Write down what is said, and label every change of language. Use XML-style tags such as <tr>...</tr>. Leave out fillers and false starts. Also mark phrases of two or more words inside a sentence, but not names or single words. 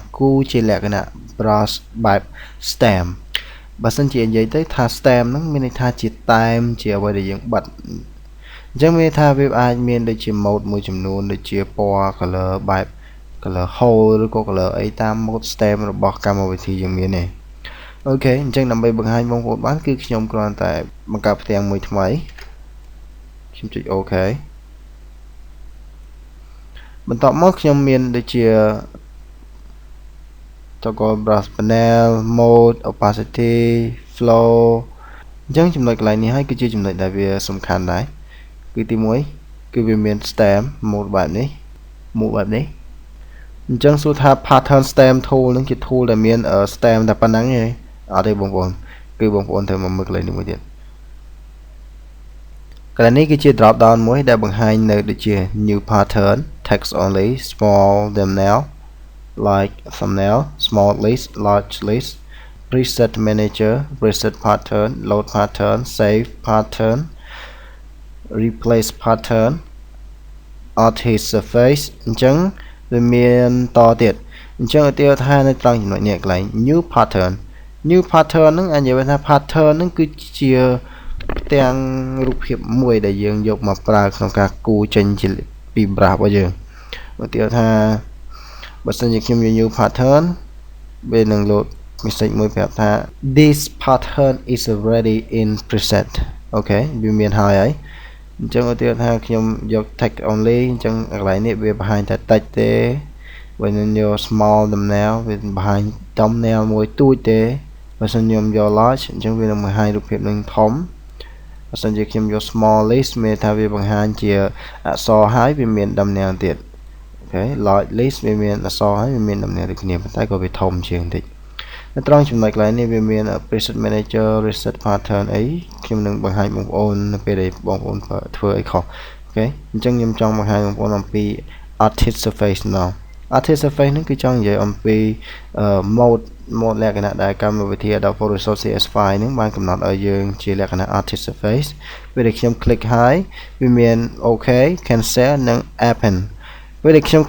<km>គូរជាលក្ខណៈ brush បែប stem បើសិនជានិយាយទៅថា stem ហ្នឹងមានន័យថាជាតែមជាអ្វីដែលយើងបិទអញ្ចឹងមានថាវាអាចមានដូចជា mode មួយចំនួនដូចជាពណ៌ color បែប</km> <en>color hole</en> <km>ឬក៏ color អីតាម</km> <en>mode stem</en> <km>របស់កម្មវិធីយើងមានទេអូខេអញ្ចឹងដើម្បីបង្ហាញបងប្អូនបានគឺខ្ញុំគ្រាន់តែបង្កើតផ្ទាំងមួយថ្មីខ្ញុំចុច OK បន្ទាប់មកខ្ញុំមានដូចជា</km> <en>toggle brush panel mode opacity flow</en> <km>អញ្ចឹងចំណុចកន្លែងនេះហើយគឺជាចំណុចដែលវាសំខាន់ដែរគឺទី1គឺវាមាន</km> <en>stem mode</en> <km>បែបនេះ mode បែបនេះអញ្ចឹងសួរថា</km> <en>pattern stem tool</en> <km>នឹងជា tool ដែលមាន stem តែប៉ុណ្ណឹងទេអត់ទេបងប្អូនគឺបងប្អូនត្រូវមកមើលកន្លែងនេះមួយទៀត កន្លែងនេះគឺជា</km> <en>drop down</en> <km>មួយដែលបង្ហាញនៅដូចជា</km> <en>new pattern text only small thumbnail like thumbnail small list large list preset manager preset pattern load pattern save pattern replace pattern artist surface</en> <km>អញ្ចឹងវាមានតទៀតអញ្ចឹងឧទាហរណ៍ថានៅត្រង់ចំណុចនេះកន្លែង</km> <en>new pattern</en> <km>ហ្នឹងអាចនិយាយថា pattern ហ្នឹងគឺជាទាំងរូបភាពមួយដែលយើងយកមកប្រើក្នុងការគូរចេញពី brush របស់យើងឧទាហរណ៍ថាបើសិនជាខ្ញុំយក</km> <en>new pattern</en> <km>វានឹង</km> <en>load message</en> <km>មួយប្រាប់ថា this</km> <en>pattern is already in preset</en> <km>អូខេវាមានហើយអញ្ចឹងឧទាហរណ៍ថាខ្ញុំយក</km> <en>text only</en> <km>អញ្ចឹងកន្លែងនេះវាបង្ហាញតែ text ទេបើខ្ញុំយក</km> <en>small thumbnail</en> <km>វាបង្ហាញ thumbnail មួយទូចទេបើសិនខ្ញុំយក large អញ្ចឹងវានឹងបង្ហាញរូបភាពនឹងធំបើសិនជាខ្ញុំយក</km> <en>small list</en> <km>មានថាវាបង្ហាញជាអក្សរហើយវាមាន thumbnail ទៀតអូខេ</km> <en>large list</en> <km>វាមានអក្សរហើយវាមាន thumbnail ដូចគ្នាប៉ុន្តែក៏វាធំជាងបន្តិចនៅត្រង់ចំណុចកន្លែងនេះវាមាន</km> <en>preset manager reset pattern</en> <km>អីខ្ញុំនឹងបង្ហាញបងប្អូននៅពេលដែលបងប្អូនធ្វើអីខុសអូខេអញ្ចឹងខ្ញុំចង់បង្ហាញបងប្អូនអំពី</km> <en>artist surface</en> <km>ម្ដង artist surface ហ្នឹងគឺចង់និយាយអំពី mode លក្ខណៈដែលកម្មវិធី Adobe Photoshop CS5 ហ្នឹងបានកំណត់ឲ្យយើងជាលក្ខណៈ</km> <en>artist surface</en> <km>ពេលដែលខ្ញុំ click ហើយវាមាន</km> <en>OK cancel</en> <km>និង append ពេលដែលខ្ញុំ</km>